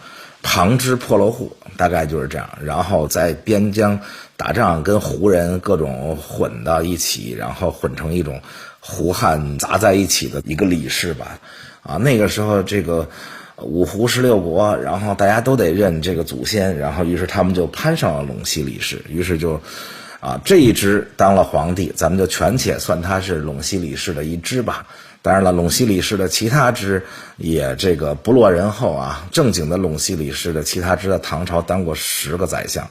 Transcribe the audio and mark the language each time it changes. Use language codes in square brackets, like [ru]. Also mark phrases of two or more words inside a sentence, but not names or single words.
[zh] 旁支破落戶，大概就是這樣，然後在邊疆打仗，跟胡人各種混到一起，然後混成一種胡漢雜在一起的一個李氏吧。啊，那個時候這個五胡16國，然後大家都得認這個祖先，然後於是他們就攀上了隴西李氏，於是就啊這一支當了皇帝，咱們就權且算他是隴西李氏的一支吧。當然了，隴西李氏的其他支也這個不落人後啊，正經的隴西李氏的其他支在唐朝當過10個宰相。